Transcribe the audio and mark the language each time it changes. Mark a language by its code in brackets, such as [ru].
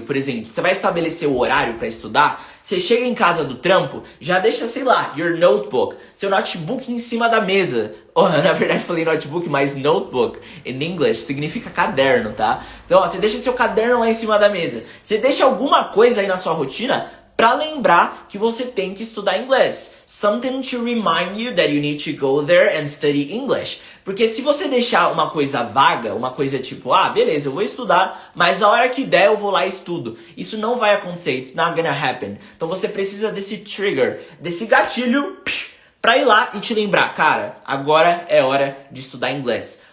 [pt] Por exemplo, você vai estabelecer o horário para estudar. Você chega em casa do trampo, já deixa, sei lá, [en] your notebook, [pt] seu notebook em cima da mesa. Oh, na verdade falei notebook, mas notebook in English significa caderno, tá? Então, ó, você deixa seu caderno lá em cima da mesa. Você deixa alguma coisa aí na sua rotina para lembrar que você tem que estudar inglês. [en] Something to remind you that you need to go there and study English. [pt] Porque se você deixar uma coisa vaga, uma coisa tipo, ah, beleza, eu vou estudar, mas a hora que der eu vou lá e estudo. Isso não vai acontecer, [en] it's not gonna happen. [pt] Então você precisa desse trigger, desse gatilho, pra ir lá e te lembrar, cara, agora é hora de estudar inglês.